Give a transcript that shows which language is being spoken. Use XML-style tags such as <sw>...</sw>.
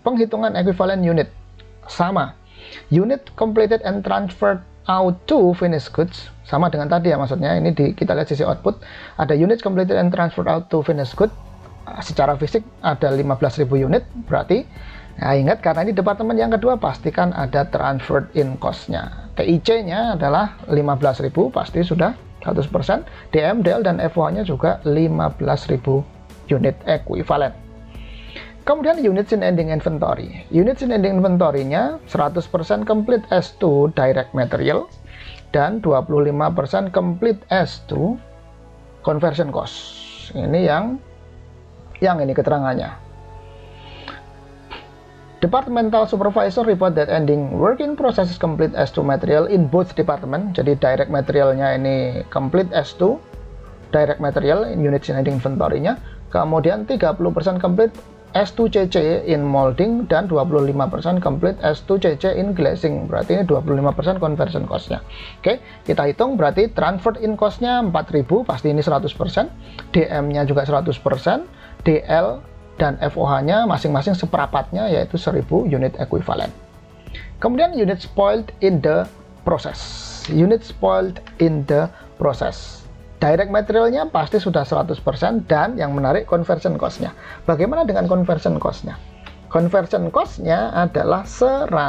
<id>Penghitungan equivalent unit sama,</id> <en>unit completed and transferred out to finished goods</en> <id>sama dengan tadi ya, maksudnya ini kita lihat sisi output ada units completed and transferred out to finished goods, secara fisik ada 15.000 unit, berarti nah ingat karena ini departemen yang kedua pastikan ada transferred in cost-nya. TIC nya adalah 15.000 pasti sudah 100%, DM, DL dan FOH nya juga 15.000 unit equivalent.</id> <en>Kemudian units in ending inventory. Units in ending inventory-nya 100% complete as to direct material dan 25% complete as to conversion cost.</en> <id>Ini yang ini keterangannya.</id> <en>Departmental supervisor report that ending work in process is complete as to material in both department.</en> <id>Jadi direct materialnya ini complete as to direct material in units in ending inventory-nya.</id> <en>Kemudian 30% complete S2CC in molding dan 25% complete S2CC in glazing.</en> <id>Berarti ini 25% conversion cost-nya. Oke, kita hitung berarti transferred in cost-nya 4.000, pasti ini 100%. DM-nya juga 100%. DL dan FOH-nya masing-masing seperempatnya, yaitu 1000 unit ekuivalen.</id> <en>Kemudian unit spoiled in the process. Unit spoiled in the process.</en> <id>Direct materialnya pasti sudah 100%, dan yang menarik conversion cost-nya. Bagaimana dengan conversion cost-nya? Conversion cost-nya adalah 100%.</id>